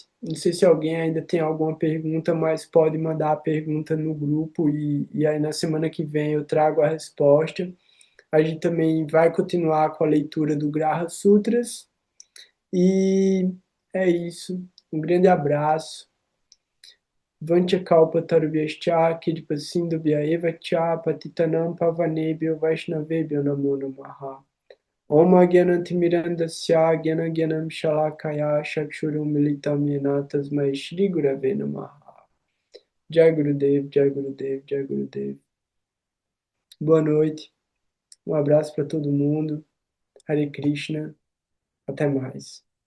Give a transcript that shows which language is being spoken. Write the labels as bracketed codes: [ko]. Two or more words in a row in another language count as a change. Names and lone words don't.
[pt] Não sei se alguém ainda tem alguma pergunta, mas pode mandar a pergunta no grupo e aí na semana que vem eu trago a resposta. A gente também vai continuar com a leitura do Graha Sutras e é isso. Um grande abraço. [sa] वाञ्छा कल्प तरुभ्यश्च कृपासिन्धुभ्य एव च पतितानां पावनेभ्यो वैष्णवेभ्यो नमो नमः. ॐ अज्ञानतिमिरान्धस्य ज्ञानाञ्जन शलाकया चक्षुरुन् मीलितं येन तस्मै श्री गुरवे नमः. [hi] जय गुरुदेव, जय गुरुदेव, जय गुरुदेव. [pt] Boa noite, um abraço para todo mundo. Hare Krishna, até mais.